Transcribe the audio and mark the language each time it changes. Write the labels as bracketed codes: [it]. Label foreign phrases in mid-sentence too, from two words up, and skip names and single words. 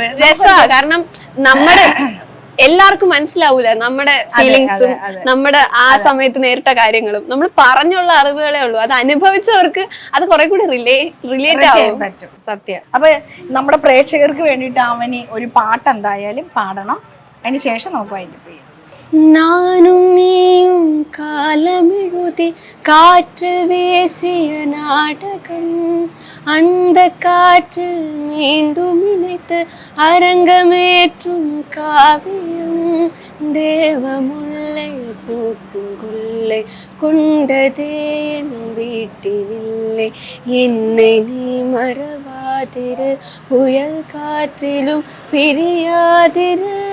[ml] രസാ, കാരണം നമ്മുടെ എല്ലാവർക്കും മനസ്സിലാവൂല നമ്മുടെ ഫീലിങ്സും നമ്മുടെ ആ സമയത്ത് നേരിട്ട കാര്യങ്ങളും. നമ്മൾ പറഞ്ഞുള്ള അറിവുകളേ ഉള്ളൂ, അത് അനുഭവിച്ചവർക്ക് അത് കുറെ കൂടി റിലേറ്റ് ആവും പറ്റും. സത്യം. അപ്പൊ നമ്മുടെ പ്രേക്ഷകർക്ക് വേണ്ടിയിട്ട് അവന് ഒരു പാട്ട് എന്തായാലും പാടണം. അതിന് ശേഷം നമുക്ക് വൈൻഡപ്പ് ചെയ്യാം. [ta] நானும் நீயும் காலமெழுதி காற்று வீசிய நாடகம், அந்த காற்று மீண்டும் இணைத்து அரங்கமேற்றும் காவியம், தேவமுல்லை பூக்கும் கொல்லை கொண்டதே என் வீட்டினில்லை, என்னை நீ மறவாதிரு, புயல் காற்றிலும் பிரியாதிரு.